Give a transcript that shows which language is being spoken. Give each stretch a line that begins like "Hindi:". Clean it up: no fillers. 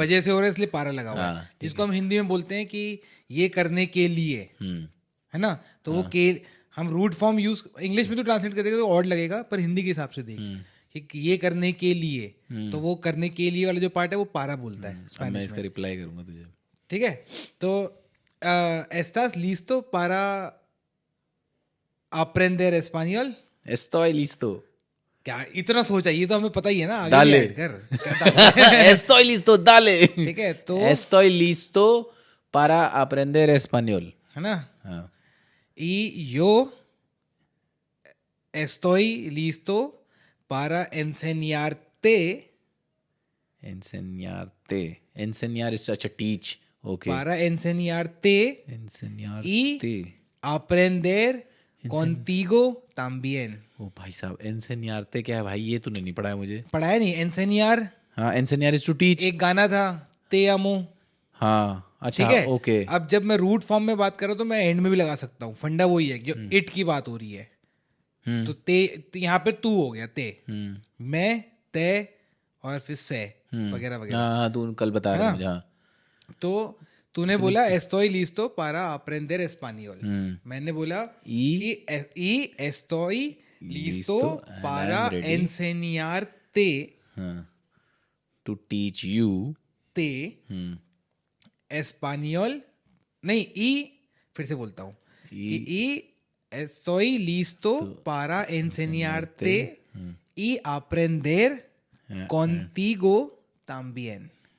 Hindi: वजह से हो रहा है इसलिए पारा लगा हुआ है, हाँ, ठीक जिसको हम हिंदी में बोलते हैं कि ये करने के लिए, है ना? तो वो के हम रूट फॉर्म यूज इंग्लिश में तो ट्रांसलेट कर देगा तो ऑड लगेगा, पर हिंदी के हिसाब से देखिए कि ये करने के लिए, तो वो करने के लिए वाला जो पार्ट है वो पारा बोलता है अब मैं स्पेनिश इसका में। रिप्लाई करूंगा तुझे. ठीक है, तो
Spanish: ¿estás listo para aprender español? Estoy listo.
Hindi: क्या इतना सोचा, ये तो हमें पता ही है ना, आगे भी
Spanish: Dale.
Hindi: ऐड कर।
Spanish: Estoy listo, dale.
Hindi: ठीक है, तो
Spanish: Estoy listo para aprender español.
Hindi: है ना, हाँ.
Spanish: y yo estoy listo para enseñarte,
English: Enseñar is such a teach. Okay.
Spanish: para enseñarte Enseñarte. y aprender contigo también.
Hindi: ओ भाई साहब enseñarte क्या है भाई, ये तूने नहीं पढ़ा है मुझे. पढ़ा है नहीं? enseñar
English: हाँ enseñar is to teach.
Hindi: एक गाना था,
Spanish: te amo,
Hindi: हाँ अच्छा ठीक है? ओके. अब जब मैं रूट फॉर्म में बात कर रहा हूँ तो मैं एंड में भी लगा सकता हूँ, फंडा वही है, जो इट की बात हो रही है, तो ते यहाँ पे तू हो गया, ते, मैं, ते और फिर से वगैरह वगैरह। हाँ तू कल बता रहा मुझे. हाँ. तो तूने बोला
Spanish: estoy listo para aprender español,
Hindi: मैंने बोला
Spanish: y estoy listo Listo and para
English: I'm ready.
Spanish: enseñarte
English: हाँ. To teach you.
Spanish: te español,
Hindi: नहीं,
Spanish: y
Hindi: फिर से बोलता हूँ कि
Spanish: y estoy listo para enseñarte y aprender contigo también.